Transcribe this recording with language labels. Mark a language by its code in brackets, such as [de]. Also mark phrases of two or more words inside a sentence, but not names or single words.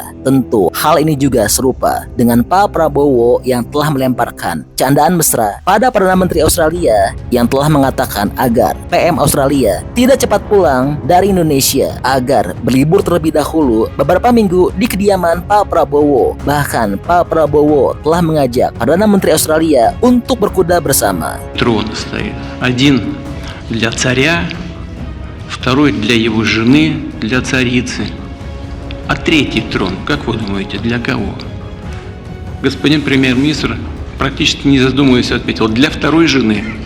[id] Tentu hal ini juga serupa dengan Pak Prabowo yang telah melemparkan candaan mesra pada Perdana Menteri Australia yang telah mengatakan agar PM Australia tidak cepat pulang dari Indonesia agar berlibur terlebih dahulu beberapa minggu di kediaman Pak Prabowo. Bahkan Pak Prabowo telah mengajak Perdana Menteri Australia untuk berkuda bersama. [ru] Трон стоит. Один для царя, второй для его жены, для царицы. А третий трон, как вы думаете, для кого? Господин премьер-министр, практически не задумываясь, ответил: для второй жены.